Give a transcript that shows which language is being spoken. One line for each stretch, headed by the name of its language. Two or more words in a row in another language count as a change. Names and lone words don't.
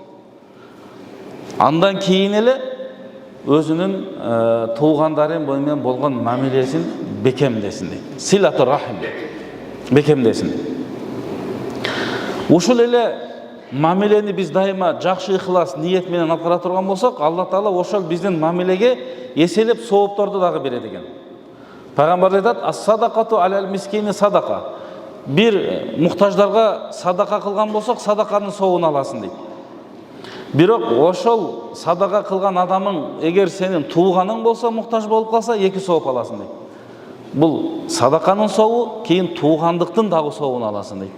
Kyrgyz: Андан кийин эле өзүнүн туугандары менен болгон мамилесин бекемдесин дейт.
Arabic: صلة الرحم
Kyrgyz: бекемдесин. Ушул эле мамилени биз дайыма жакшы ыхлас ниет менен аткара турган болсок, Алла Таала ошол биздин мамилеге эселеп соопторду дагы берет экен. Пайгамбар айтат:
Arabic: "الصدقة على المسكين صدقة."
Kyrgyz: Бир муктаждарга садака кылган болсок, садаканын сообун аласың дейт. Бирок ошол садака кылган адамың эгер сенин тууганың болсо, муктаж болуп калса, 2 сооп аласың дейт. Бул садаканын сообу, кийин туугандыктын дагы сообун аласың дейт.